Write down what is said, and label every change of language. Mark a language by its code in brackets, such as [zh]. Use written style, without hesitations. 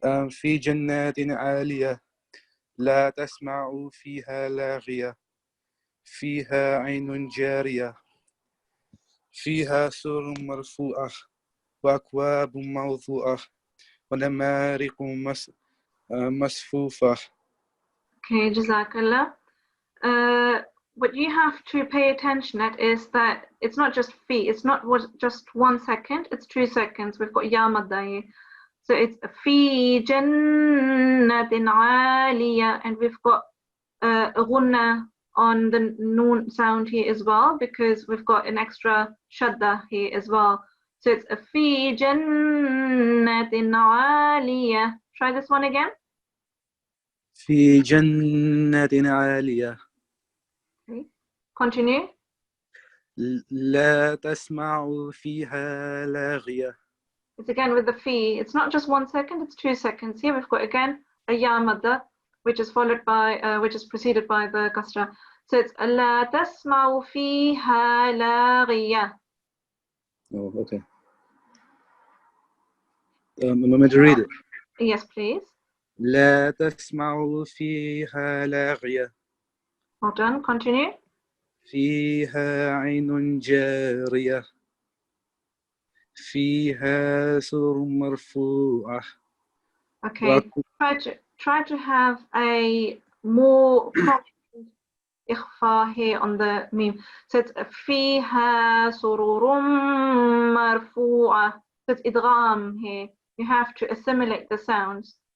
[ar] في جنات عالية لا تسمع فيها لاغية فيها عين جارية فيها سرر مرفوعة وأكواب موضوعة ونمارق مصفوفة. [en] Okay, Jazakallah. What you have to pay attention at is that it's not just fi, it's not just 1 second, it's 2 seconds. We've got ya madda here. So it's fi jannatin aliyah, and we've got a ghunna on the noon sound here as well, because we've got an extra shadda here as well. So it's fi jannatin aliyah. Try this one again. [ar] في جنات عالية. [en] Okay. Continue. [ar] لا تسمع فيها لاغية. [en] It's again with the fi. It's not just 1 second, it's 2 seconds. Here we've got again a ya madda, which is followed by, which is preceded by the kasra. So it's [ar] لا تسمع فيها لاغية. [en] Oh, okay. I'm going to read it. Yes, please. [ar] لا تسمع فيها لاغية [en] Well done. Continue. [ar] فيها عين جارية فيها سرر مرفوعة. [en] Okay. Try to have a more prominent ikhfa here on the meme. So it's [ar] فيها سرر مرفوعة. [en] So it's idgham here. You have to assimilate the sounds.